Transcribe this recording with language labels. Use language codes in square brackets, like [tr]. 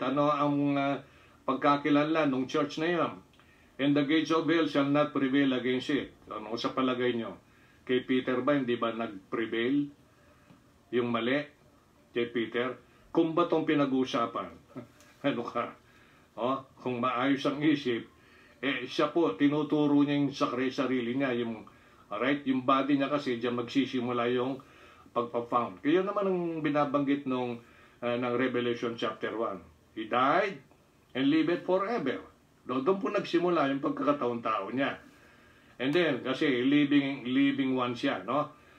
[tl] Ano ang pagkakilanlan ng church na yan? [en] And the gates of hell shall not prevail against it. [tl] Ano sa palagay nyo? Kay Peter ba, hindi ba nag-prevail? Yung mali? Kay Peter? Kung ba itong pinag-uusapan? Ano ka? Kung maayos ang isip, siya po, tinuturo niya yung sarili niya, yung body niya kasi, diyan magsisimula yung pagpa-found. Kaya naman ang binabanggit ng Revelation chapter 1. [en] He died and lived forever. [tl] Doon po nagsimula yung pagkakataon-tao niya. And then, kasi living one siya, no?